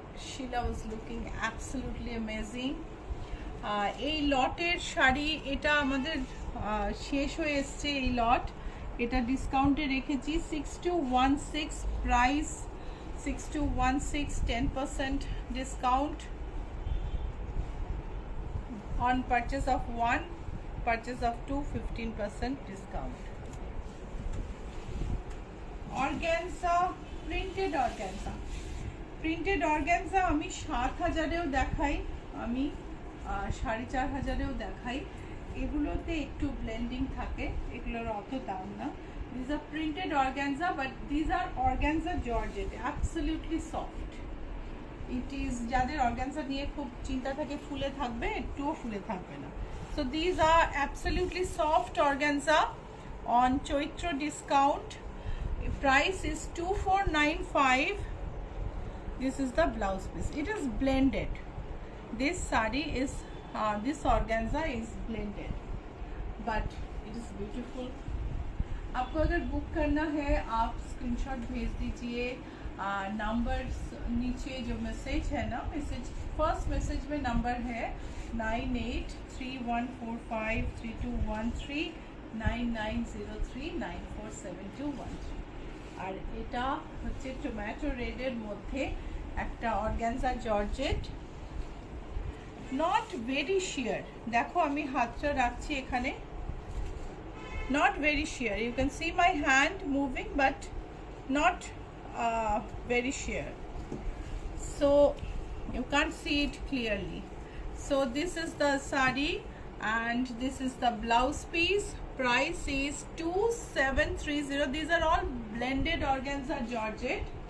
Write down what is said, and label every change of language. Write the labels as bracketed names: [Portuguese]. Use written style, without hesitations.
[Bangla] Shila [English] Was looking absolutely amazing. [Bangla] এই লটের শাড়ি এটা আমাদের শেষ হয়ে এসছে এই লট। এটা ডিসকাউন্টে রেখেছি 6216 price, 6216 10% discount [English] on purchase of 1, purchase of 2 15% discount. Organza, printed organza. [Bangla] Printed organza আমি 7000-এও দেখাই, আমি 4500-এও দেখাই। এগুলোতে একটু ব্লেন্ডিং থাকে, এগুলোর অত দাম না। [English] These are printed organza, but these are organza georgette, absolutely soft. It is [Bangla] যাদের অর্গানজা নিয়ে খুব চিন্তা থাকে ফুলে থাকবে, একটুও ফুলে থাকবে না। [English] So these are absolutely soft organza on Chaitra discount. Price is 2495. This is the blouse piece. It is blended. This sari is this organza is blended, but it is beautiful. [Hindi] आपको अगर बुक करना है आप screenshot भेज दीजिए। Number नीचे जो message है ना, मैसेज फर्स्ट मैसेज में नंबर है 9831453213 9903947213। [Bangla] আর এটা হচ্ছে টমেটো রেডের মধ্যে একটা অর্গানজা জর্জেট, [English] Not very sheer. [Bangla] দেখো আমি হাতটা রাখছি এখানে, [English] not very sheer. You can see my hand moving, but not very sheer, so you can't see it clearly. So this is the sari and this is the blouse piece. Price is 2730. These are all blended organza georgette.